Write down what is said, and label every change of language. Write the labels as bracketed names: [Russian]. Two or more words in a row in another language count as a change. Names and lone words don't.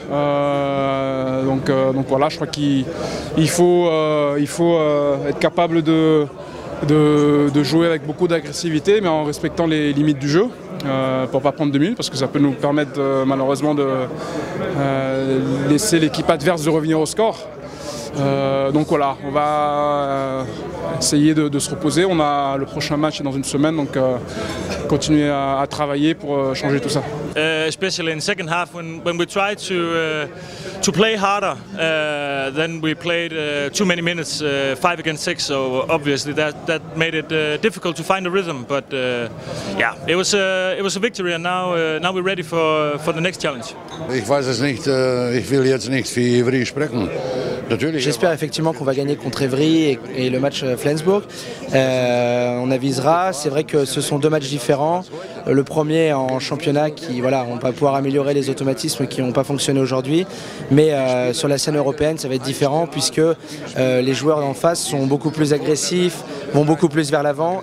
[French] Donc voilà, je crois qu'il faut être capable de jouer avec beaucoup d'agressivité, mais en respectant les limites du jeu, pour ne pas prendre 2 minutes, parce que ça peut nous permettre malheureusement de laisser l'équipe adverse de revenir au score. Donc voilà, on va essayer de se reposer. On a le prochain match dans une semaine, donc continuer à travailler pour changer tout ça. [English] Especially in second half when we tried to play harder, then we played too many minutes, 5 against 6. So obviously that made it difficult to find a rhythm. But yeah, it was a victory, and now we're ready for the next challenge. [German] Ich weiß es nicht. Ich will jetzt nicht für Ivry sprechen. [French] J'espère effectivement qu'on va gagner contre Evry et le match Flensburg. On avisera. C'est vrai que ce sont 2 matchs différents. Le premier en championnat qui, voilà, on va pouvoir améliorer les automatismes qui n'ont pas fonctionné aujourd'hui. Mais sur la scène européenne, ça va être différent puisque les joueurs en face sont beaucoup plus agressifs, vont beaucoup plus vers l'avant.